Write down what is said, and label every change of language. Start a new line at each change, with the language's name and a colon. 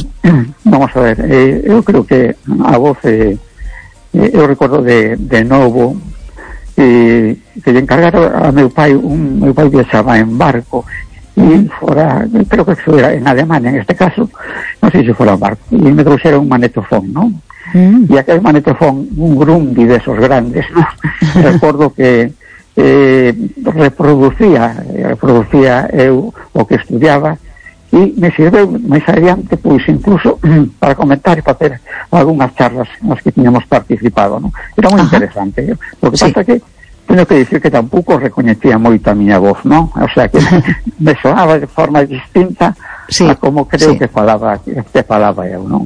Spanish: Sí. Vamos a ver, yo creo que a vos, yo recuerdo de nuevo...
Galician: E que lle encargara a meu pai, meu pai viaxaba en barco e fora, creo que se era en Alemania, en este caso, non sei se fora en barco, e me trouxera un magnetofón, non? E aquel magnetofón, un Grundy
Spanish: de esos grandes,
Galician: ¿no? Recordo que reproducía eu o que estudiaba e me sirveu máis adiante, pois incluso para comentar e para ter algunhas charlas nas que tiñamos participado, ¿no? Era moi interesante.
Spanish: Lo que pasa
Galician: que teño que dicir que tampouco recoñecía moito a miña voz, ¿no? O sea que me sonaba de forma distinta a como creo que falaba eu, ¿no?